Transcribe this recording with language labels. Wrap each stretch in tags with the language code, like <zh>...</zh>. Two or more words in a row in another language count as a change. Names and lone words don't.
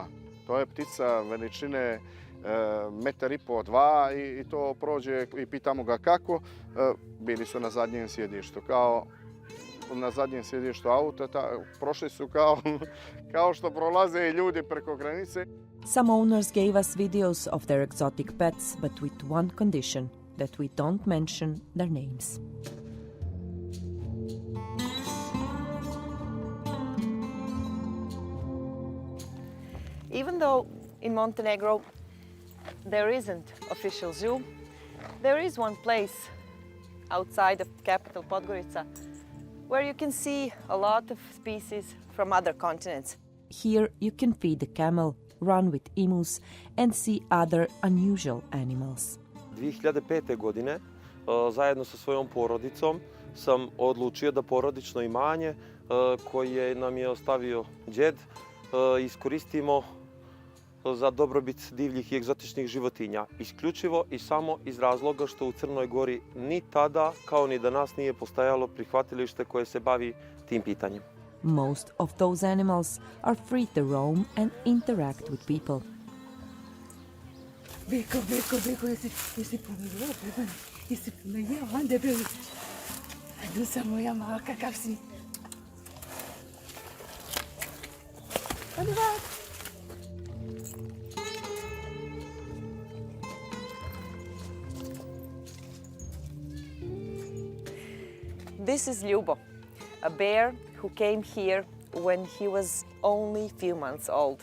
<sr>To je ptica veličine 1,5 m, 2 i to prođe i pitamo ga kako. Bili su na zadnjem sjedištu, kao na zadnjem sjedištu auta, prošli su kao što prolaze i ljudi preko granice.</sr> <en>Some owners gave us videos of their exotic pets, but with one condition, that we don't mention their names. Even though in Montenegro there isn't official zoo, there is one place outside of capital Podgorica where you can see a lot of species from other continents. Here you can feed a camel, run with emus and see other unusual animals.</en> <sr>2005. godine zajedno sa svojom porodicom sam odlučio da porodično imanje koje nam je ostavio djed iskoristimo za dobrobit divljih i egzotičnih životinja. Isključivo i samo iz razloga što u Crnoj Gori ni tada kao ni danas nije postojalo prihvatilište koje se bavi tim pitanjem.</sr> <en>Most of those animals are free to roam and interact with people.</en> <sr>Beko, jesi pomogla, jesi pomogla, debeli. Ajde sam moja mala, kakav si.</sr> <en>This is Ljubo, a bear who came here when he was only a few months old.</en>